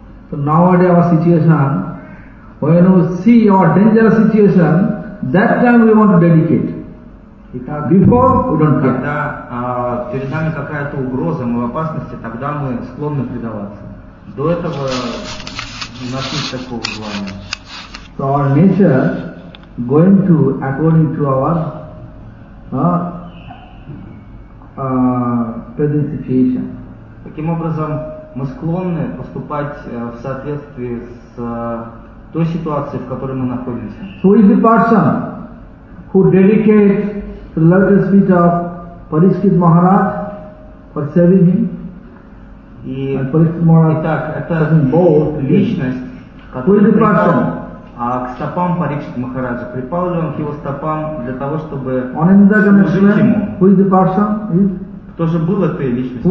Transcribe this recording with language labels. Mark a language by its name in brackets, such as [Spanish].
[English] So nowadays our situation, when we see our dangerous situation, that time we want to dedicate. [Russian] Итак, [English] before we don't care. [Russian] Когда перед нами какая-то угроза, мы в опасности, тогда мы склонны предаваться. До этого у нас нет такого желания. [English] So our nature going to according to our present situation. [Russian] Таким образом, мы склонны поступать в соответствии с той ситуации, в которой мы находимся. [English] Who is the person who dedicates the lotus feet of Parikshit Maharaj for serving him? [Russian] И [English] Parikshit Maharaj. [Russian] Итак, это личность, которая припал к стопам Parikshit Maharaja. Припал ли он к его стопам для того, чтобы он служить ему? [English] Who is the person? [Russian] Кто же был этой личностью?